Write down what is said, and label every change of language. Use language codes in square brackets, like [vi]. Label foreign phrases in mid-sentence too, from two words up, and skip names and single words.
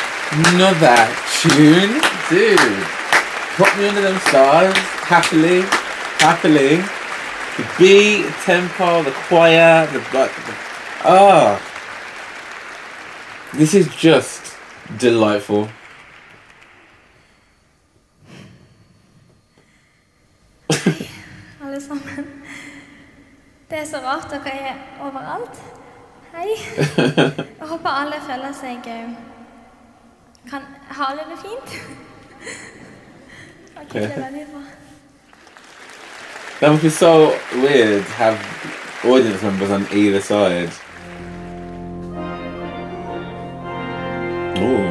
[en] Another tune, dude. Put me under them stars, happily. The beat, the tempo, the choir, this is just delightful. [no] Alle sammen. Det er så rart, dere er overalt. Hei. Jeg håper alle føler seg har det fint. Ok, det er veldig bra. [en] That must be so weird to have audience members on either side. Ooh.